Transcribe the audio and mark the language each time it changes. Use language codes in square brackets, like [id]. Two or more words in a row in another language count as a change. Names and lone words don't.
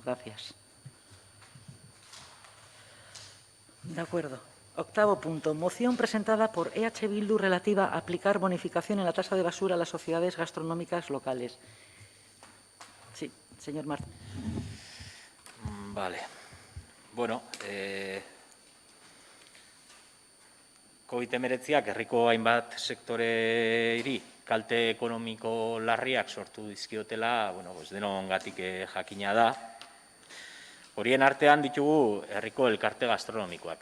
[es] Gracias. De acuerdo. Octavo punto. Moción presentada por EH Bildu relativa a aplicar bonificación en la tasa de basura a las sociedades gastronómicas locales. Sí, señor Martín. Vale. [eu] Bueno, COVID-19ak herriko hainbat sektoreri kalte ekonomiko larriak sortu dizkiotela, denongatik jakina da. Horien artean ditugu herriko elkarte gastronomikoak.